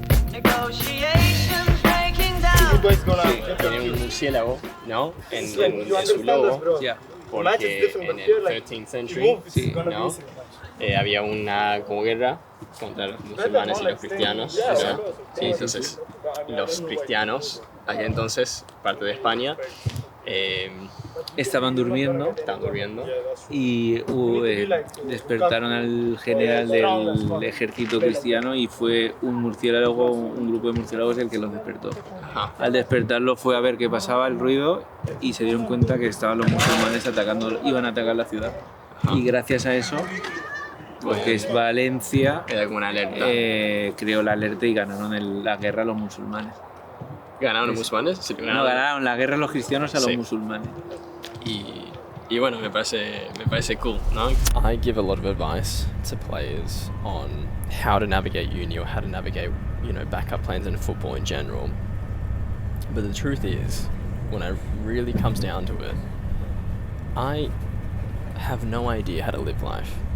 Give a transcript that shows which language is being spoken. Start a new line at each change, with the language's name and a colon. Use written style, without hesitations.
English: Negotiations breaking down.
Spanish: Sí, tiene un murciélago, ¿no? En su logo, porque en el
English: 13th century,
Spanish: ¿no? Había una como guerra contra los musulmanes y los cristianos, ¿no? Sí, entonces los cristianos, allá entonces, parte de España, Estaban durmiendo y despertaron al general del ejército cristiano y fue un grupo de murciélagos el que los despertó. Ajá. Al despertarlo fue a ver qué pasaba, el ruido, y se dieron cuenta que estaban los musulmanes iban a atacar la ciudad. Ajá. Y gracias a eso, porque es Valencia, Era como una alerta. creó la alerta y ganaron la guerra los musulmanes. ¿Ganaron los musulmanes? Sí, No, ganaron la guerra los cristianos a los musulmanes. Y bueno, me parece cool, ¿no?
English: I give a lot of advice to players on how to navigate uni or how to navigate, backup plans in football in general. But the truth is, when it really comes down to it, I have no idea how to live life.